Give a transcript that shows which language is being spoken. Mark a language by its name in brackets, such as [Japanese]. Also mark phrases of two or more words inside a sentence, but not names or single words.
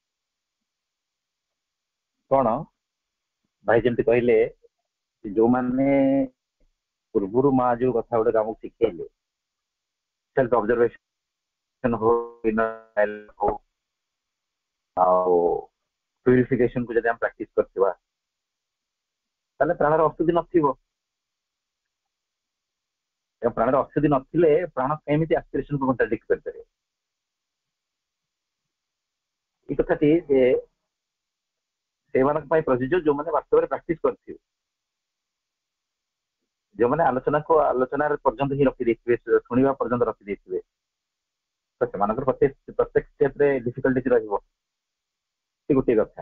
[Odia] କଣ ଭାଇ ଯେମିତି କହିଲେ, ଯୋଉମାନେ ପୂର୍ବରୁ ମା ଯୋଉ କଥା ଗୁଡାକ ଆମକୁ ଶିଖେଇଲେ, [English] self observation [Odia] ହଉ, ଆଉ ପ୍ୟୁରିଫିକେସନ କୁ ଯଦି ଆମେ ପ୍ରାକ୍ଟିସ କରିଥିବା, ତାହେଲେ ପ୍ରାଣର ଅଶୁଦ୍ଧି ନଥିବ। ପ୍ରାଣର ଅଶୁଦ୍ଧି ନଥିଲେ ପ୍ରାଣ କେମିତି ଆସ୍ପିରେସନକୁ କଣ୍ଟ୍ରାଡିକ୍ଟ କରିପାରିବ? [Bangla] এই কথাটি যে [Odia] ସେମାନଙ୍କ ପାଇଁ ପ୍ରଯୁଜ୍ୟ ଯୋଉମାନେ ବାସ୍ତବରେ ପ୍ରାକ୍ଟିସ କରିଥିବେ, ଯୋଉମାନେ ଆଲୋଚନାରେ ପର୍ଯ୍ୟନ୍ତ ହିଁ ରଖିଦେଇଥିବେ, ଶୁଣିବା ପର୍ଯ୍ୟନ୍ତ ରଖିଦେଇଥିବେ, ତ ସେମାନଙ୍କର ପ୍ରତ୍ୟେକ ଷ୍ଟେପରେ ଡିଫିକଲ୍ଟିଜ ରହିବ। ସେ ଗୋଟିଏ କଥା।